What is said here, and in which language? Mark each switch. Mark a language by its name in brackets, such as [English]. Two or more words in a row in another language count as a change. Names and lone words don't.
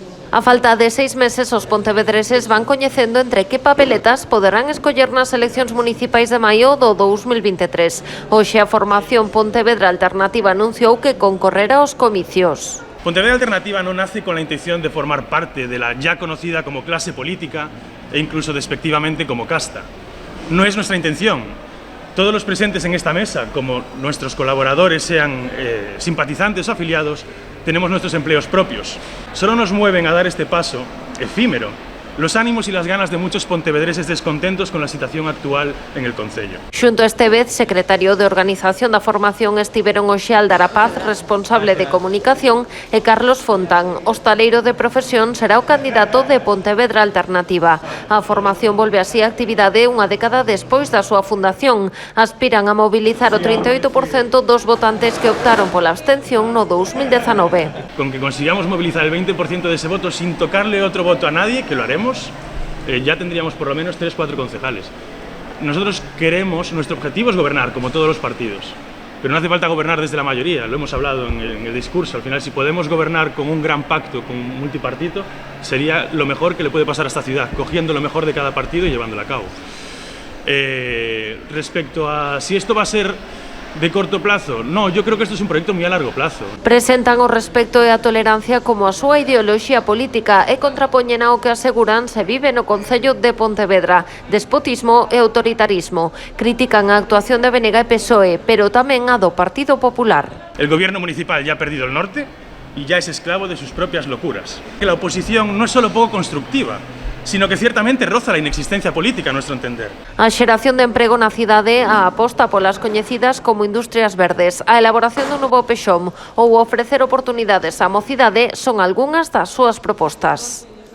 [Galician] A falta de 6 meses, os pontevedreses van coñecendo entre que papeletas poderán escoller nas eleccións municipais de maio do 2023. Hoxe a formación Pontevedra Alternativa anunciou que concorrerá aos comicios. [Spanish] Pontevedra Alternativa no nace con la intención de formar parte de la ya conocida como clase política e incluso despectivamente como casta. No es nuestra intención. Todos los presentes en esta mesa, como nuestros colaboradores, sean simpatizantes o afiliados, tenemos nuestros empleos propios. Solo nos mueven a dar este paso efímero los ánimos y las ganas de muchos pontevedreses descontentos con la situación actual en el concello. [Galician] Xunto a Estevez, secretario de Organización da Formación, estiveron hoxe Aldara Paz, responsable de comunicación, e Carlos Fontán, hostaleiro de profesión, será o candidato de Pontevedra Alternativa. A formación volve así a actividade unha década despois da súa fundación. Aspiran a mobilizar o 38% dos votantes que optaron pola abstención no 2019. [Spanish] Con que consigamos movilizar el 20% de ese voto sin tocarle otro voto a nadie, que lo haremos, ya tendríamos por lo menos 3-4 concejales. Nosotros queremos, nuestro objetivo es gobernar, como todos los partidos, pero no hace falta gobernar desde la mayoría, lo hemos hablado en el discurso. Al final, si podemos gobernar con un gran pacto, con un multipartito, sería lo mejor que le puede pasar a esta ciudad, cogiendo lo mejor de cada partido y llevándolo a cabo. Respecto a si esto va a ser de corto plazo, no, yo creo que esto es un proyecto muy a largo plazo. [Galician] Presentan o respecto e a tolerancia como a súa ideoloxía política e contrapoñen ao que aseguran se vive no Concello de Pontevedra: despotismo e autoritarismo. Critican a actuación de Benega e PSOE, pero tamén a do Partido Popular. [Spanish] El gobierno municipal ya ha perdido el norte y ya es esclavo de sus propias locuras. Que la oposición no es solo poco constructiva, sino que ciertamente roza la inexistencia política, a nuestro entender. [Galician] A xeración de emprego na cidade, a aposta polas coñecidas como industrias verdes, a elaboración dun novo pexón ou ofrecer oportunidades á mocidade son algunhas das súas propostas.